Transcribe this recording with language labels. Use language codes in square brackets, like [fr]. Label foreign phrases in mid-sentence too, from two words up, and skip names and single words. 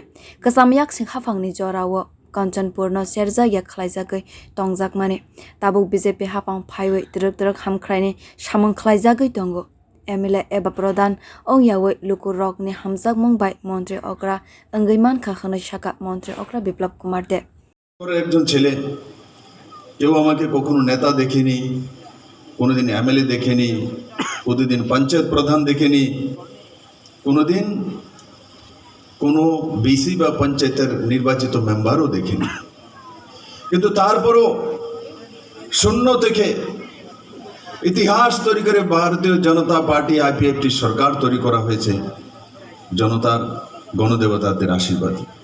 [trp] Kasamiak Sing Hafang ni Jorawo. Kanchanpur no serja ya khwlaijagwi tongjak mane tabuk BJP hapang phaiwi direk Hamkwrai ni samwng khwlaijagwi tongo MLA eba pradhan ongyawi lukurok ni hamjak mungbai Montri Okra engaiman kha khonai shaka Montri Okra Biplop Kumar Deb [bn] একজন ছেলে কেউ আমাকে কখনো নেতা দেখেনি কোনোদিন এমএলএ দেখেনি প্রতিদিন পঞ্চায়েত প্রধান দেখেনি কোনোদিন কোনো বিসি বা পঞ্চায়েতের নির্বাচিত মেম্বারও দেখেনি কিন্তু তারপরও শূন্য থেকে ইতিহাস তৈরি করে ভারতীয় জনতা পার্টি আইপিএফটি সরকার তৈরি করা হয়েছে জনতার গণদেবতাদের আশীর্বাদে